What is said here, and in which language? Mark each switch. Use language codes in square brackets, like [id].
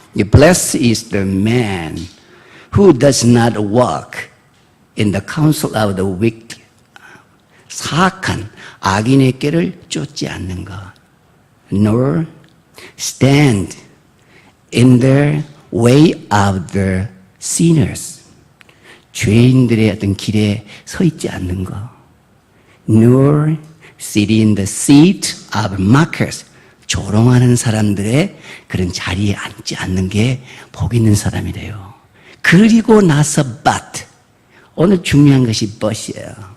[en] Blessed is the man who does not walk in the counsel of the wicked. [ko] 사악한 악인의 길을 쫓지 않는 것. [en] Nor stand in the way of the sinners. [ko] 죄인들의 어떤 길에 서 있지 않는 것. [en] Nor sit in the seat of mockers. [ko] 조롱하는 사람들의 그런 자리에 앉지 않는 게 복 있는 사람이래요. 그리고 나서 but. 오늘 중요한 것이 but이에요.